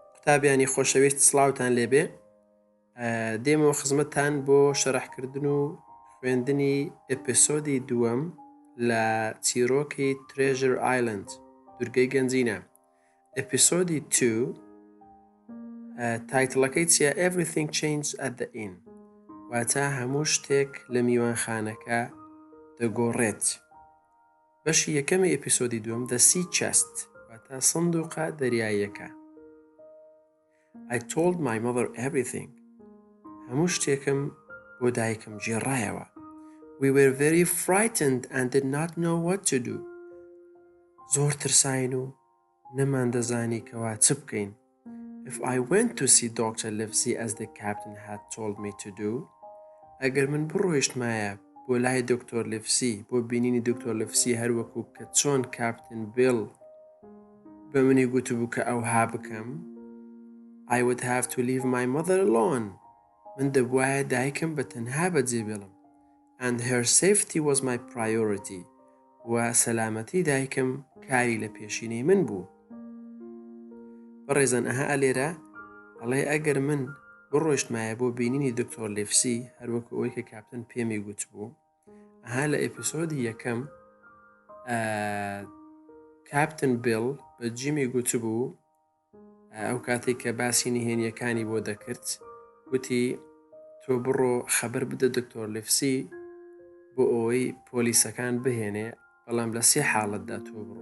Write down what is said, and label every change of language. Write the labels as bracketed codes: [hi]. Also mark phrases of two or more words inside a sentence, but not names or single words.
[ckb] تابیانی خۆشەویست سڵاوتان لێبێ دێمەوە خزمەتتان بۆ شەرەحکردن و خوێندنی ئیپسۆدی دووەم لە چیرۆکی ترێژر ئایلند دورگەی گەنجینە. ئیپسۆدی 2 تایتڵەکەی چیە؟ [en] Everything changed at the inn، [ckb] واتە هەموو شتێک لە میوانخانەکە دەگۆڕێت. بەشی یەکەمی ئیپسۆدی دووەم The Sea Chest، واتە سندووقە دەریاییەکە. [en] I told my mother everything. [ckb] هەموو شتێکم بۆ دایکم جێڕایەوە. [en] We were very frightened and did not know what to do. [ckb] زۆر ترساین و نەمان دەزانی کەوا چ بکەین. [en] If I went to see Dr. Livesey as the captain had told me to do، [ckb] ئەگەر من بڕۆیشتمایە بۆ لای دکتۆر لیفسی بۆ بینینی دکتۆر لیفسی هەروەکو کە چۆن کاپتن بیل بە منی گوتبوو کە ئەوها بکەم، [en] I would have to leave my mother alone. [ckb] من دەبوایە دایکم بە تەنها بەجێ بێڵم. [en] And her safety was my priority. [ckb] و سەلامەتی دایکم کاری لە پێشینەی من بوو. بەڕێزان ئەها ئەلێرە ئەڵێ ئەگەر من بڕۆیشتمایە بۆ بینینی دکتۆر لیفسی هەروەکو ئەوەی کە کاپتن پێمی گوت بوو، ئەها لە ئیپسۆدی یەکەم کاپتن بیل بە جیمی گوت بوو ئەو کاتێک کە باسی نهێنیەکانی بۆ دەکرد، گوتی تۆ بڕۆ خەبەر بدە دکتۆر لیفسی بۆ ئەوەی پۆلیسەکان بهێنێ، بەڵام لە سێ حاڵەتدا تۆ بڕۆ.